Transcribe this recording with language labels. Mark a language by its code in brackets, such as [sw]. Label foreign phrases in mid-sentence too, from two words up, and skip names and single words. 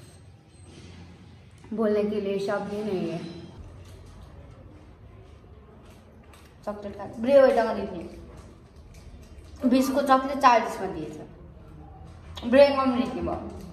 [hi] बोलने के लिए शब्द ही नहीं है [ne] चकलेट खा ब्रेव एउटा लेख्ने 20 को चकलेट 40 मा दिएछ ब्रेव कम लेख्ने भयो